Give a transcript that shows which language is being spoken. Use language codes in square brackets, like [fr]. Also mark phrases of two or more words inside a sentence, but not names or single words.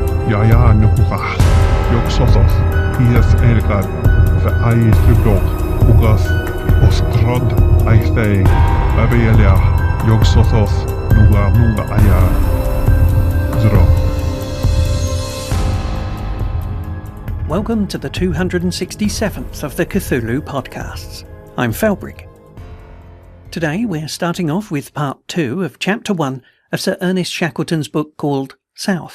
[en] nuhah, joksosos, hies elgar, fe aistrydog, ugas, ostrod, aistei, abelia, joksosos, nuga aya, zro. Welcome to the 267th of the Cthulhu Podcasts. I'm Felbrick. Today we're starting off with part 2 of chapter 1 of Sir Ernest Shackleton's book called South.